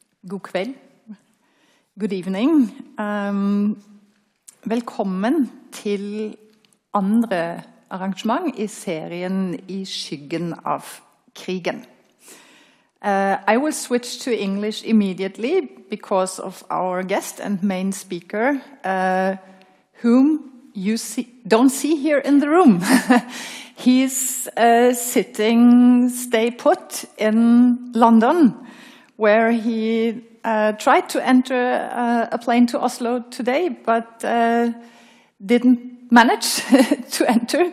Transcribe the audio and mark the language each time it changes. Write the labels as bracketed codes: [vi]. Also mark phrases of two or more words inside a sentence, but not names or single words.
[no] God kveld. [en] Good evening. [no] Velkommen til andre arrangement i serien I skyggen av krigen. [en] I will switch to English immediately because of our guest and main speaker, whom you don't see here in the room. He's sitting, stay put in London, where he tried to enter a plane to Oslo today, but didn't manage to enter.